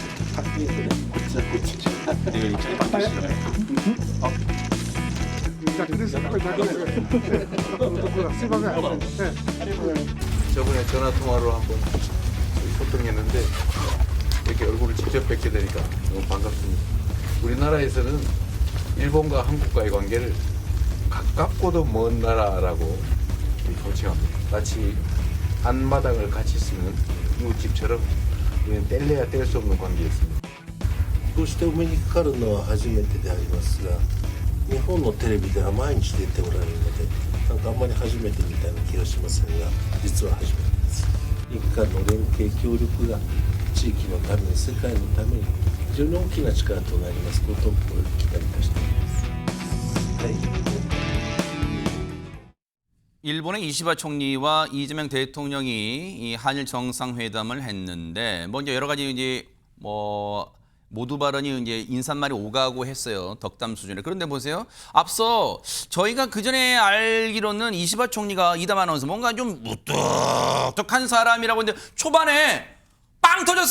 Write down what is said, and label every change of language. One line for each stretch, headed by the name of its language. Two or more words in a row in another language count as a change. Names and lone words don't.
Korean: 저번에 전화 통화로 한번 소통했는데 이렇게 얼굴을 직접 뵙게 되니까 너무 반갑습니다. 우리나라에서는 일본과 한국과의 관계를 가깝고도 먼 나라라고 호칭합니다. 마치 앞마당을 같이 쓰는 이웃집처럼 우리는 뗄래야 뗄 수 없는 관계였습니다.
Japanese: こうしてお目にかかるのは初めてでありますが、日本のテレビでは毎日出ておられるので、なんかあんまり初めてみたいな気がしませんが、実は初めてです。日韓の連携協力が地域のために、世界のために非常に大きな力となりますことを期待いたしております。はい。
Korean: 일본의 이시바 총리와 이재명 대통령이 이 한일 정상회담을 했는데 이제 여러 가지 이제 모두 발언이 이제 인사말이 오가고 했어요. 덕담 수준에. 그런데 보세요. 앞서 저희가 그전에 알기로는 이시바 총리가 이담 아나운서 뭔가 좀 무뚝뚝한 사람이라고 했는데 초반에 빵 터졌어.